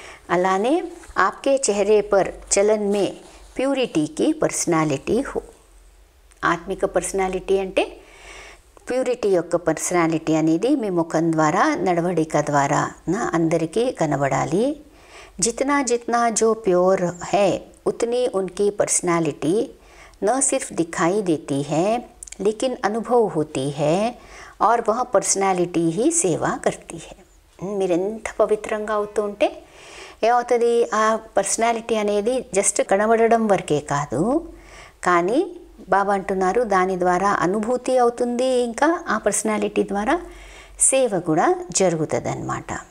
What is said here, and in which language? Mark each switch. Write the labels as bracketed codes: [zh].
[hi] అలానే ఆప్కే చెహరే పర్ చలన్ మే ప్యూరిటీకి పర్సనాలిటీ హో. [te] ఆత్మిక పర్సనాలిటీ అంటే ప్యూరిటీ యొక్క పర్సనాలిటీ అనేది మీ ముఖం ద్వారా, నడవడిక ద్వారా అందరికీ కనబడాలి. [hi] जितना जितना जो प्योर है उतनी उनकी पर्सनालिटी न सिर्फ दिखाई देती है लेकिन अनुभव होती है और वह पर्सनालिटी ही सेवा करती है. [te] మీరు ఎంత పవిత్రంగా అవుతూ ఉంటే ఏమవుతుంది, ఆ పర్సనాలిటీ అనేది జస్ట్ కనబడడం వరకే కాదు, కానీ బాబా అంటున్నారు దాని ద్వారా అనుభూతి అవుతుంది, ఇంకా ఆ పర్సనాలిటీ ద్వారా సేవ కూడా జరుగుతుంది అన్నమాట.